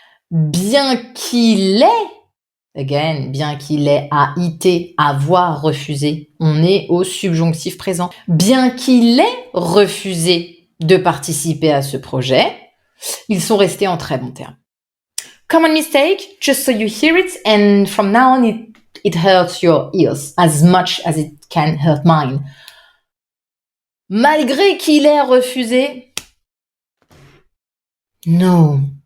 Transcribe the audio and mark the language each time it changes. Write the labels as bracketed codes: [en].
[fr] Bien qu'il ait, [en] again, [fr] bien qu'il ait AIT, avoir refusé, on est au subjonctif présent. Bien qu'il ait refusé de participer à ce projet, ils sont restés en très bons termes. [en] Common mistake, just so you hear it, and from now on it hurts your ears as much as it can hurt mine. [fr] Malgré qu'il ait refusé, [en] no.